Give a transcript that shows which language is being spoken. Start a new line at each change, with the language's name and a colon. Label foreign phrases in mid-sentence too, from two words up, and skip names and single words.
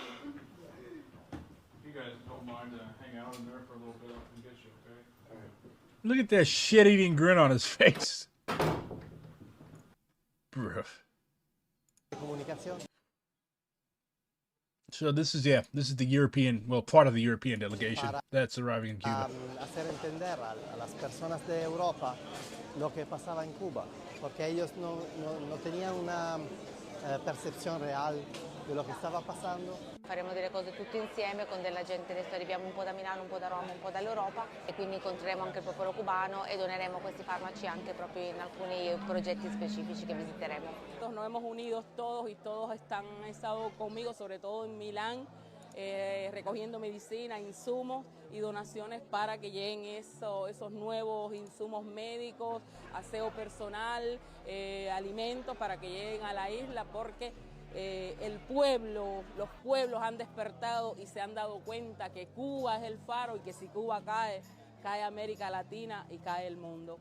English: If you guys don't mind to hang out in there for a little bit, I can get you, okay? All right. Look at that shit-eating grin on his face. Bruh. So this is the European, well, part of the European delegation that's arriving in Cuba.
Spanish: Hacer entender a las personas de Europa lo que pasaba en Cuba, porque ellos no tenían una
Italian: percezione reale di lo che stava passando. Faremo delle cose tutti insieme con della gente, adesso arriviamo un po' da Milano, un po' da Roma, un po' dall'Europa e quindi incontreremo anche il popolo cubano e doneremo questi farmaci anche proprio in alcuni progetti specifici che visiteremo.
Spanish: Nos hemos unido todos y todos han estado conmigo, sobre todo en Milán, recogiendo medicina, insumos y donaciones para que lleguen esos nuevos insumos médicos, aseo personal, alimentos para que lleguen a la isla porque los pueblos han despertado y se han dado cuenta que Cuba es el faro y que si Cuba cae, cae América Latina y cae el mundo.